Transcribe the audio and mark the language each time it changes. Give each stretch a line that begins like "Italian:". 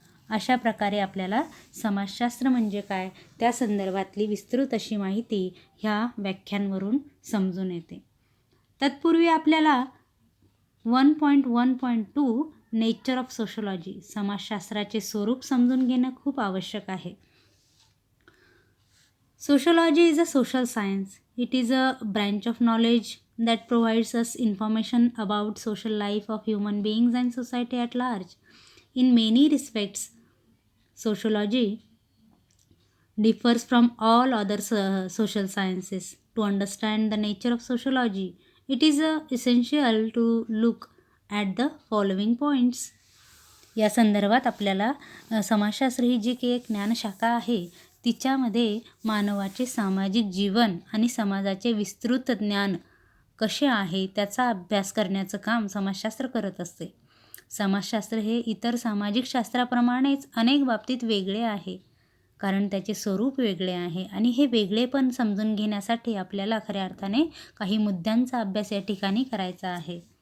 Marathi: अशा प्रकारे आपल्याला समाजशास्त्र म्हणजे काय त्या संदर्भातली विस्तृत अशी माहिती ह्या व्याख्यांवरून समजून येते. तत्पूर्वी आपल्याला 1.1.2
English: nature of sociology
Marathi: समाजशास्त्राचे स्वरूप समजून घेणं खूप आवश्यक आहे.
English: Sociology is a social science. It is a branch of knowledge that provides us information about social life of human beings and society at large. In many respects, sociology differs from all other social sciences. To understand the nature of sociology, it is essential to look at the following points.
Marathi: या संदर्भात आपल्याला समाजशास्त्र ही जी काही एक ज्ञानशाखा आहे तिच्यामध्ये मानवाचे सामाजिक जीवन आणि समाजाचे विस्तृत ज्ञान कसे आहे त्याचा अभ्यास करण्याचं काम समाजशास्त्र करत असते. समाजशास्त्र हे इतर सामाजिक शास्त्राप्रमाणेच अनेक बाबतीत वेगळे आहे कारण त्याचे स्वरूप वेगळे आहे आणि हे वेगळेपण समजून घेण्यासाठी आपल्याला खऱ्या अर्थाने काही मुद्द्यांचा अभ्यास या ठिकाणी करायचा आहे.